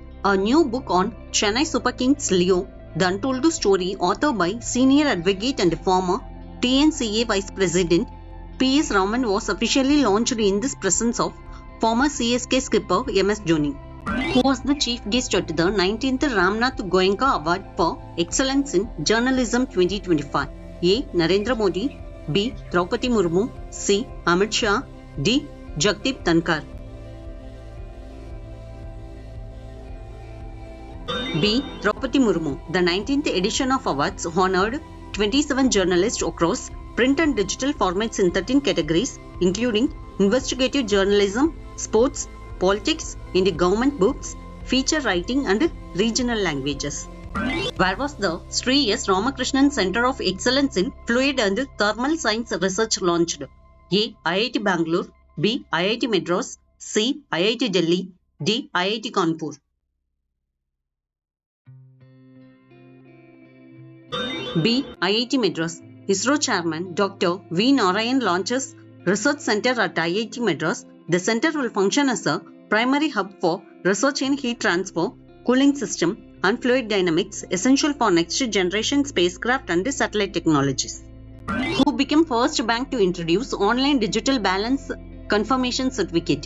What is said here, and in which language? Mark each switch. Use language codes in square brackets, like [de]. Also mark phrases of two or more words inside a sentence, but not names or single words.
[en] A new book on Chennai Super Kings Leo, The Untold Story, authored by senior advocate and former TNCA Vice President P.S. Raman, was officially launched in the presence of former CSK skipper M.S. Dhoni, who was the chief guest at the 19th Ramnath Goenka Award for Excellence in Journalism 2025. A. Narendra Modi, B. Draupadi Murmu, C. Amit Shah, D. Jagdeep Dhankar. B. Draupadi Murmu. The 19th edition of awards honored 27 journalists across print and digital formats in 13 categories, including investigative journalism, sports, politics, indie government books, feature writing, and regional languages. Where was the Sri S. Ramakrishnan Center of Excellence in Fluid and Thermal Science Research launched? A. IIT Bangalore, B. IIT Madras, C. IIT Delhi, D. IIT Kanpur. B. IIT Madras. ISRO Chairman Dr. V. Narayan launches Research Center at IIT Madras. The center will function as a primary hub for research in heat transfer, cooling system, and fluid dynamics, essential for next generation spacecraft and satellite technologies. Who became first bank to introduce online digital balance confirmation certificate?